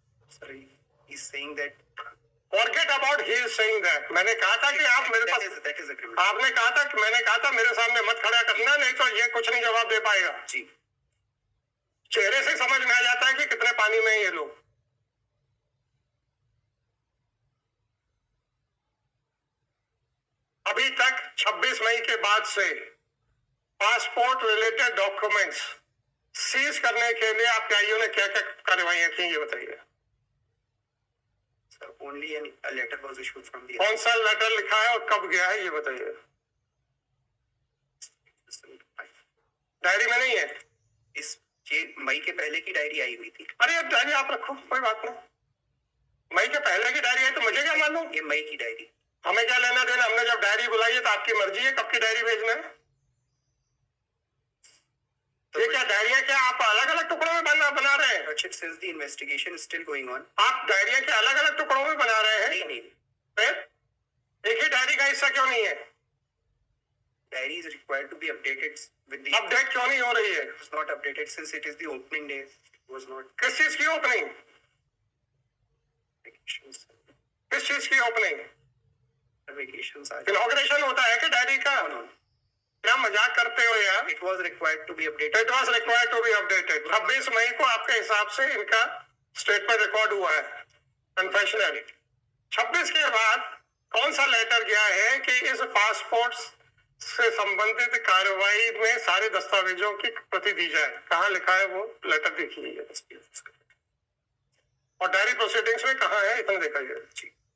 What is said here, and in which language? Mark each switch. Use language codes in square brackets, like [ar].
[en] Sir he is saying that Forget about he is saying that। [hi] मैंने कहा था कि आप मेरे पास आपने कहा था कि मैंने कहा था मेरे सामने मत खड़ा करना, नहीं तो ये कुछ नहीं जवाब दे पाएगा। जी, चेहरे से समझ में आ जाता है कि कितने पानी में ये लोग। अभी तक 26 मई के बाद से पासपोर्ट रिलेटेड डॉक्यूमेंट्स सीज करने के लिए आपके आईओ ने क्या क्या कार्रवाइयां की, ये बताइए। [en] only a letter was issued from the [hi] कौन सा लेटर लिखा है और कब गया है ये बताइए। डायरी में नहीं है? इस मई के पहले की डायरी आई हुई थी। अरे अब डायरी आप रखो, कोई बात नहीं। मई के पहले की डायरी है तो मुझे क्या मालूम? ये मई की डायरी, हमें क्या लेना देना? हमने जब डायरी बुलाई है तो आपकी मर्जी है कब की डायरी भेजना है। ये क्या डायरियां क्या आप अलग अलग टुकड़ों में बना रहे हैं? [en] since the investigation is still going on। [hi] आप डायरियां क्या अलग अलग टुकड़ों में बना रहे हैं? नहीं, फिर एक ही डायरी का हिस्सा क्यों नहीं है? [en] diary is required to be updated with the [hi] update क्यों नहीं हो रही है? [en] It's not updated since it is the opening day। Was not [hi] किस चीज की ओपनिंग? किस चीज की ओपनिंग? [en] vacations are [hi] इनॉग्रेशन होता है कि डायरी का? क्या मजाक करते हो यार? [en] It was required to be updated। It was required to be updated। [hi] 26 मई को आपके हिसाब से इनका स्टेटमेंट रिकॉर्ड हुआ है, कन्फेशनरी। 26 के बाद कौन सा लेटर गया है कि इस पासपोर्ट से संबंधित कार्रवाई में सारे दस्तावेजों की प्रति दी जाए। कहाँ लिखा है वो लेटर देखिए, और डायरी प्रोसीडिंग्स में कहाँ है इतना दिखाइए। जी